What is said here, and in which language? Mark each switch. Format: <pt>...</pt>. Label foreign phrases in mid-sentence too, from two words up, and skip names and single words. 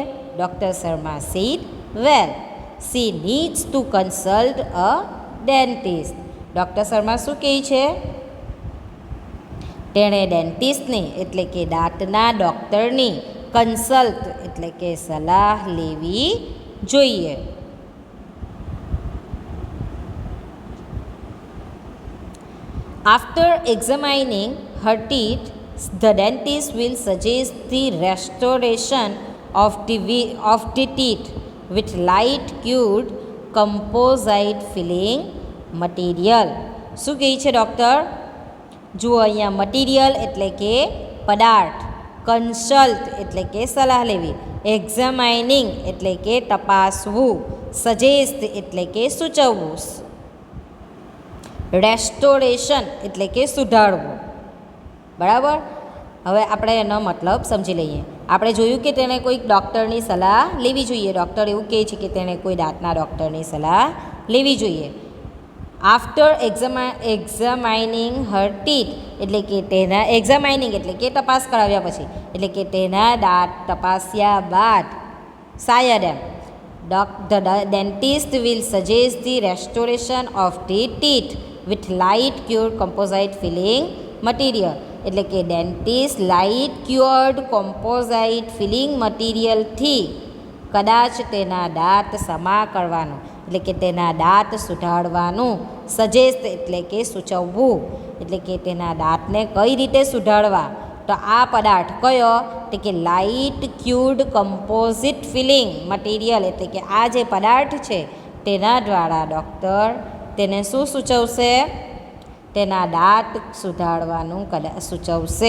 <en>Doctor Sharma said, well she needs to consult a dentist.</en> <gu>ડૉક્ટર શર્મા શું કહે છે? તેણે ડેન્ટિસ્ટની એટલે કે દાંતના ડૉક્ટરની કન્સલ્ટ એટલે કે સલાહ લેવી જોઈએ.</gu> <en>After examining her teeth, the dentist will suggest the restoration of the teeth with light cured composite filling material.</en> <gu>શું કહે છે ડૉક્ટર? જુઓ અહીંયા મટીરિયલ એટલે કે પદાર્થ, કન્સલ્ટ એટલે કે સલાહ લેવી, એક્ઝામાઇનિંગ એટલે કે તપાસવું, સજેસ્ટ એટલે કે સૂચવવું, રેસ્ટોરેશન એટલે કે સુધારવું, બરાબર. હવે આપણે એનો મતલબ સમજી લઈએ. આપણે જોયું કે તેણે કોઈક ડૉક્ટરની સલાહ લેવી જોઈએ. ડૉક્ટર એવું કહે છે કે તેણે કોઈ દાંતના ડૉક્ટરની સલાહ લેવી જોઈએ.</gu> <en>after examining her teeth</en> <gu>એટલે કે તેના એક્ઝામાઇનિંગ એટલે કે તપાસ કરાવ્યા પછી એટલે કે તેના દાંત તપાસ્યા બાદ શાયદ એમ</gu> <en>the dentist will suggest the restoration of the teeth with light cured composite filling material</en> <gu>એટલે કે ડેન્ટિસ્ટ લાઇટ</gu> <en>cured composite filling materialથી</en> <gu>કદાચ તેના દાંત સમા કરવાનું એટલે કે તેના દાંત સુધારવાનું સજેસ્ટ એટલે કે સૂચવવું એટલે કે તેના દાંતને કઈ રીતે સુધારવા તો આ પદાર્થ કયો તો કે</gu> <en>light cured composite filling material</en> <gu>એટલે કે આ જે પદાર્થ છે તેના દ્વારા ડૉક્ટર તેને શું સૂચવશે તેના દાંત સુધારવાનું સૂચવશે.</gu>